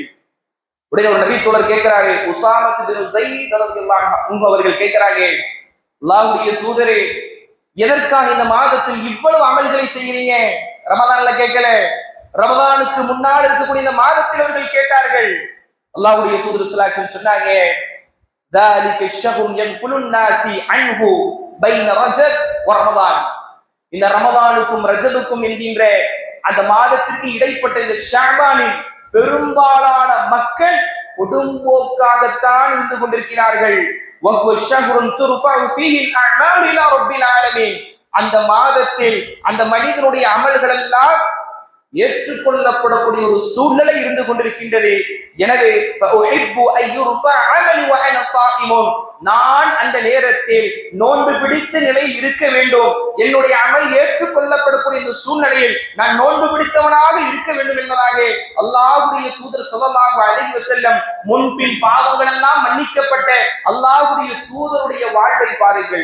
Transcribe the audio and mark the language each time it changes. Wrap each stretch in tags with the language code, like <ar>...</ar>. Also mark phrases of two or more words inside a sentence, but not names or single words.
<ta>உடனே ஒரு நபி தோழர் கேட்கிறாரு, உஸாமத் பின் ஸைத் ரலியல்லாஹு அன்ஹு அவர்கள் கேட்கிறாங்க, அல்லாஹ்வுடைய தூதரே, எதற்காக இந்த மாதத்தில் இவ்வளவு அமல்களை செய்கிறீங்க? ரமதான்ல கேட்கல, ரமதானுக்கு முன்னால் இருக்கக்கூடிய இந்த மாதத்தில் அவர்கள் கேட்டார்கள். அல்லாஹ்வுடைய தூதர் ஸல்லல்லாஹு அலைஹி வஸல்லம் சொன்னாங்க,</ta> <ar>ذلك الشهر يغفل الناس عنه بين رجب ورمضان.</ar> <ta>இந்த ரமதானுக்கும் ரஜபுக்கும் என்கின்ற அந்த மாதத்திற்கு இடைப்பட்ட இந்த ஷஅபானில் பெரும்பாலான மக்கள் கொடும்போக்காகத்தான் இருந்து கொண்டிருக்கிறார்கள்.</ta> <ar>وهو شهر ترفع فيه الاعمال الى رب العالمين.</ar> <ta>அந்த மாதத்தில் அந்த மனிதனுடைய அமல்கள் எல்லாம் ஏற்றுக்கொள்ளப்படக்கூடிய ஒரு சூழ்நிலை இருந்து கொண்டிருக்கின்றது. எனவே நான் அந்த நேரத்தில் நோன்பு பிடித்த நிலையில் இருக்க வேண்டும், என்னுடைய அமல் ஏற்றுக்கொள்ளப்படக்கூடிய இந்த சூழ்நிலையில் நான் நோன்பு பிடித்தவனாக இருக்க வேண்டும் என்பதாக அல்லாஹ்வுடைய தூதர் ஸல்லல்லாஹு அலைஹி வஸல்லம் முன்பின் பாவங்கள் எல்லாம் மன்னிக்கப்பட்ட அல்லாஹ்வுடைய தூதருடைய வாழ்வை பாருங்கள்.</ta>